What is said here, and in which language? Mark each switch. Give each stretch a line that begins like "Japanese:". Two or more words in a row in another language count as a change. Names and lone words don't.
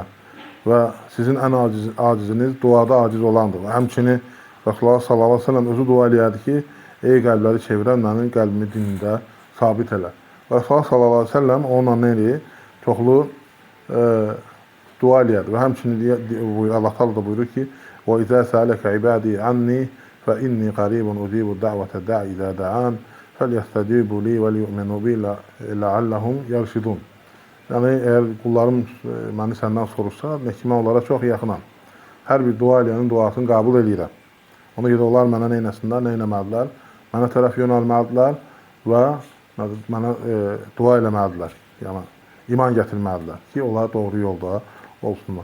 Azerbaijani: Və sizin ən aciziniz duada aciz olandır. Və həmçinin Rasulullah
Arabic: صلى الله عليه وسلم
Azerbaijani: özü dua eləyərdi ki, ey qəlbləri çevirən mənim qəlbimi dinində sabit elə. Və Rasulullah
Arabic: صلى الله عليه وسلم
Azerbaijani: onunla nə eləyir? Çoxlu dua eləyərdi. Və həmçinin Allah Taala da buyurur ki,
Arabic: وَإِذَا سَأَلَكَ عِبَادِي عَنِّي فَإِنِّي قَرِيبٌ أُجِيبُ الدَّعْوَةَ الدَّاعِ إِذَا دَعَانِ فَلْيَسْتَجِيبُوا لِي وَلْيُؤْمِنُوا بِي لَعَلَّهُمْ يَرْشُدُونَ.
Azerbaijani: Yəni, əgər qullarım məni səndən soruşsa, mən onlara çox yaxınam. Hər bir dua eləyənin duasını qəbul edirəm. Ona görə onlar mənə nə etsinlər, nə etməlidirlər? Mənə tərəf yönəlməlidirlər və mənə dua eləməlidirlər. Yəni, iman gətirməlidirlər ki, onlar doğru yolda olsunlar.